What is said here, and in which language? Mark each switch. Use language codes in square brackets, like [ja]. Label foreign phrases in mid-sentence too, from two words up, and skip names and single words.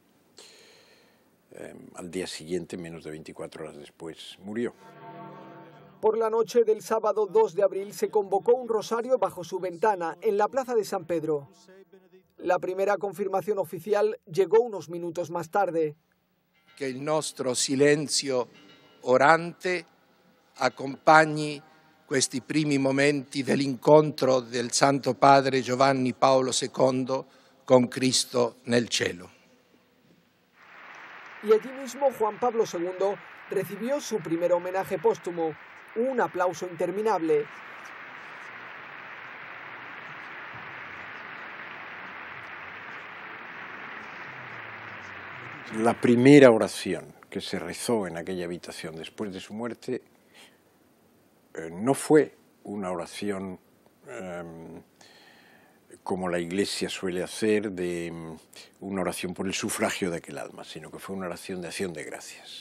[es] Al día siguiente, menos de 24 horas después, murió. Por la noche del sábado 2 de abril se convocó un rosario bajo su ventana en la Plaza de San Pedro. La primera confirmación oficial llegó unos minutos más tarde. [it] Que il nostro silenzio orante accompagni questi primi momenti dell'incontro del Santo Padre Giovanni Paolo II con Cristo nel cielo. [es] Y allí mismo Juan Pablo II recibió su primer homenaje póstumo, un aplauso interminable. La primera oración que se rezó en aquella habitación después de su muerte no fue una oración como la Iglesia suele hacer, de una oración por el sufragio de aquel alma, sino que fue una oración de acción de gracias.